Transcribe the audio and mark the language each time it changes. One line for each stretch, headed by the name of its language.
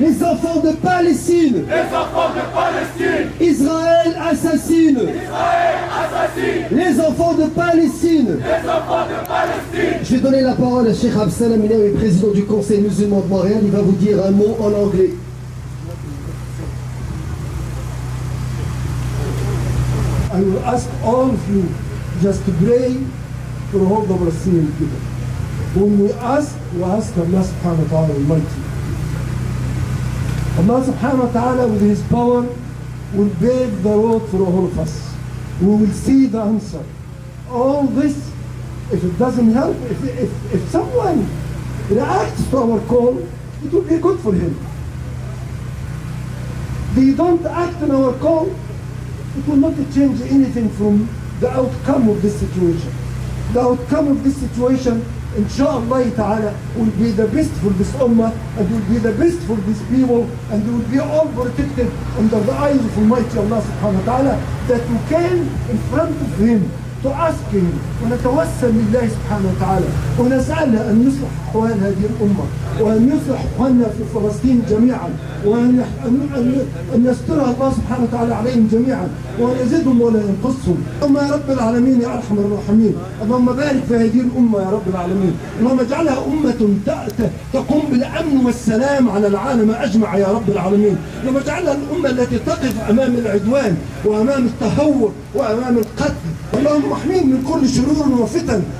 French: Les enfants de Palestine! Les enfants de Palestine! Israël assassine! Israël assassine! Les enfants de Palestine! Les enfants de Palestine! Je vais donner la parole à Cheikh Absalam Inaoui, président du Conseil musulman de Montréal. Il va vous dire un mot en anglais.
English: I will ask all of you just to pray for all the Palestinian people. When we ask Allah subhanahu wa ta'ala Almighty. Allah subhanahu wa ta'ala with His power will pave the road for all of us. we will see the answer. All this, if it doesn't help, if someone reacts to our call, it will be good for him. They don't act on our call, it will not change anything from the outcome of this situation. The outcome of this situation, inshallah ta'ala, will be the best for this ummah, and will be the best for these people, and will be all protected under the eyes of Almighty Allah subhanahu wa ta'ala, that we came in front of him to ask him
Arabic: ونتوسل لله سبحانه وتعالى ونسأله أن يصلح أحوال هذه الأمة وأن يصلح أخواننا في فلسطين جميعا وأن يسترها الله سبحانه وتعالى عليهم جميعا وأن يزيدهم ولا ينقصهم. اللهم يا رب العالمين يا أرحم الراحمين، اللهم بارك في هذه الأمة يا رب العالمين، اللهم اجعلها أمة تقوم بالأمن والسلام على العالم أجمع يا رب العالمين، اللهم اجعلها الأمة التي تقف أمام العدوان وأمام التهور وأمام القتل، اللهم احميهم من كل شرور وفتن